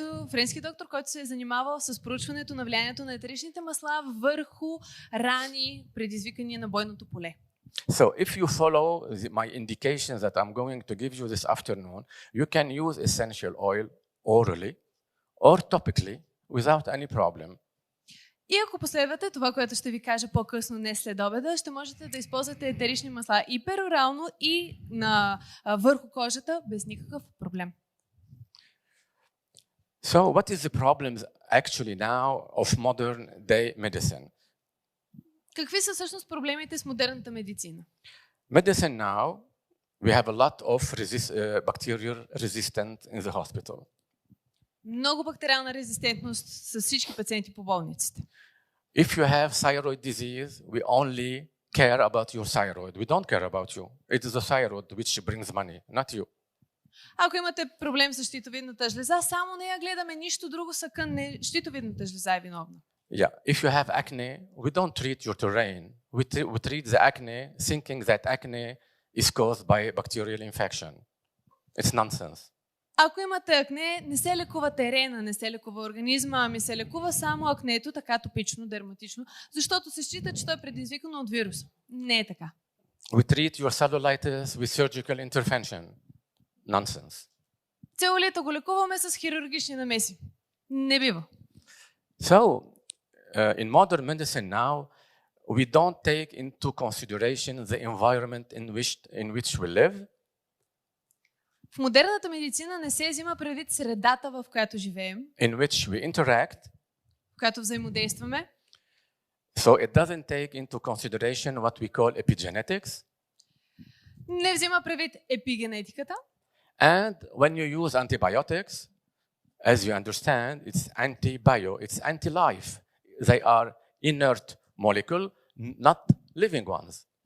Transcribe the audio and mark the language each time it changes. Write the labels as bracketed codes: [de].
[bg] Френски доктор, който се е занимавал с проучването на влиянието на етеричните масла върху рани, предизвикани на бойното поле. [en] So if you follow my indications that I'm going to give you this afternoon, you can use essential oil orally or topically without any problem. [bg] И ако последвате това, което ще ви кажа по-късно днес след обеда, ще можете да използвате етерични масла и перорално, и върху кожата без никакъв проблем. [en] So what is the problems actually now of modern day medicine? [bg] Какви са всъщност проблемите с модерната медицина? [en] Medicine now, we have a lot of bacterial resistance in the hospital. [bg] Много бактериална резистентност с всички пациенти по болниците. [en] If you have thyroid disease, we only care about your thyroid. We don't care about you. It is the thyroid which brings money, not you. [bg] Ако имате проблем с щитовидната жлеза, само нея гледаме, нищо друго са кън, щитовидната жлеза е виновна. [en] Yeah, if you have acne, we don't treat your terrain. We treat the acne thinking that acne is caused by bacterial infection. It's nonsense. [bg] Ако имате акне, не се лекува терена, не се лекува организма, ами се лекува само акнето, така топично, дерматично, защото се счита, че то е предизвикано от вирус. Не е така. [en] We treat your cellulitis with surgical intervention. Nonsense. [bg] Целулита го лекуваме с хирургични намеси. Не бива. [en] So, in modern medicine now, we don't take into consideration the environment in which we live. [bg] В модерната медицина не се взима предвид средата, в която живеем, [en] in which we interact, [bg] в която взаимодействаме. [en] So it doesn't take into consideration what we call epigenetics. [bg] Не взима предвид епигенетиката. [en] And when you use antibiotics, as you understand, it's antibio, it's anti-life. They are inert molecule, not living ones.